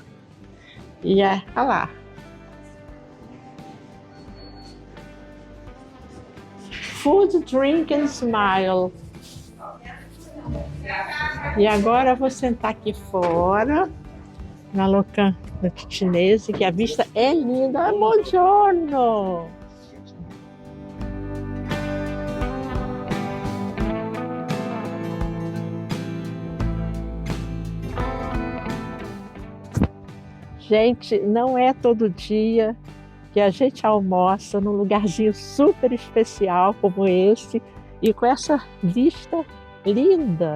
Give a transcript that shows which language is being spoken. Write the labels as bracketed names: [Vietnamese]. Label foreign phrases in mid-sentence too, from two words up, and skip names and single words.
[Portuguese] E olha lá. [English] Food, drink and smile. [Portuguese] E agora eu vou sentar aqui fora, na locanda ticinese, que a vista é linda. Buongiorno! Gente, não é todo dia que a gente almoça num lugarzinho super especial como esse e com essa vista linda.